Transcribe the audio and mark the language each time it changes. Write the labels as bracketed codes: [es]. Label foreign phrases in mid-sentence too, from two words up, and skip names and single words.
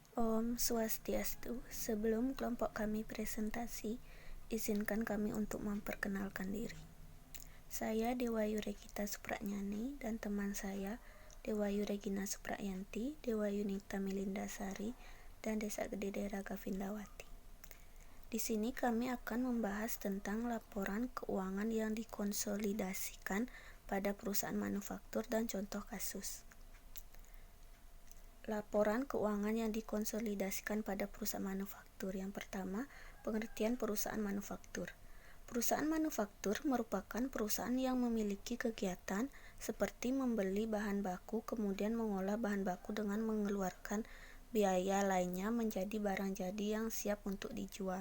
[sa] Om Swastiastu. [id] Sebelum kelompok kami presentasi, izinkan kami untuk memperkenalkan diri. Saya Dewayu Regita Supranyani dan teman saya Dewayu Regina Suprayanti, Dewayu Nita Milindasari, dan Desa Gede Daerah Gavindawati. Di sini kami akan membahas tentang laporan keuangan yang dikonsolidasikan pada perusahaan manufaktur dan contoh kasus. Laporan keuangan yang dikonsolidasikan pada perusahaan manufaktur. Yang pertama, pengertian perusahaan manufaktur. Perusahaan manufaktur merupakan perusahaan yang memiliki kegiatan seperti membeli bahan baku kemudian mengolah bahan baku dengan mengeluarkan biaya lainnya menjadi barang jadi yang siap untuk dijual.